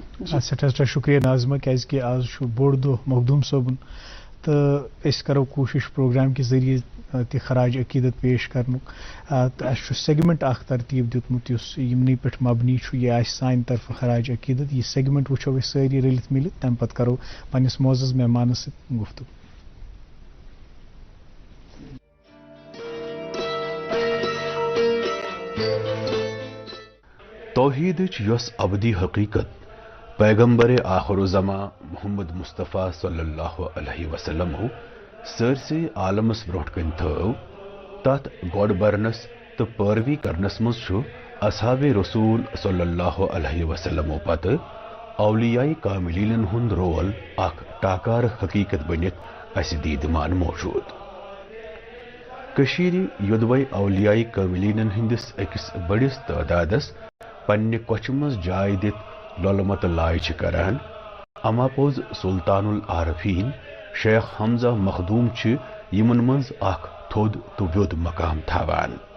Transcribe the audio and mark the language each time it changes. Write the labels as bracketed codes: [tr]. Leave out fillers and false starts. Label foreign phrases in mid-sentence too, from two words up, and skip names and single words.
[ks] سٮ۪ٹھاہ سٮ۪ٹھاہ شُکریہ ناظمہ کیٛازِکہِ آز چھُ بوٚڑ دۄہ مخدوٗم صٲبُن تہٕ أسۍ کرو کوٗشِش پروگرام کہِ ذٔریعہٕ تہِ خراج عقیٖدت پیش کرنُک تہٕ اَسہِ چھُ سیگمنٹ اکھ ترتیٖب دیُتمُت یُس یِمنٕے پٮ۪ٹھ مبنی چھُ یہِ آسہِ سانہِ طرفہٕ خراج عقیٖدت یہِ سیگمنٹ وٕچھو أسۍ سٲری رٔلِتھ مِلِتھ تمہِ پتہٕ کرو پننِس معزز مہمانس سۭتۍ گفتگوٗ توحیدٕچ یۄس ابدی حقیقت پیغمبر آخر الزما محمد مصطفیٰ [ar] صلی اللہ علیہ وسلم [ks] سٲرسٕے عالمس برونٛٹھ کَنۍ تھٲو تتھ گۄڈ برنس تہٕ پٲروی کرنس منٛز چھُ اصحاب رسول [ar] صلی اللہ علیہ وسلمو [ks] پتہٕ اولیاء کاملینن ہُنٛد رول اکھ ٹاکار حقیقت بنِتھ اسہِ دیٖدمان موجوٗد کشیر یودوے اولیاء کاملین ہندس اکس بڑس تعدادس پنہ کوچ مز جائے دت لولمت لائے کران اما پوز سلطان العارفین شیخ حمزہ مخدوم یمن مز اخ تھود تو ویود مقام تھاوان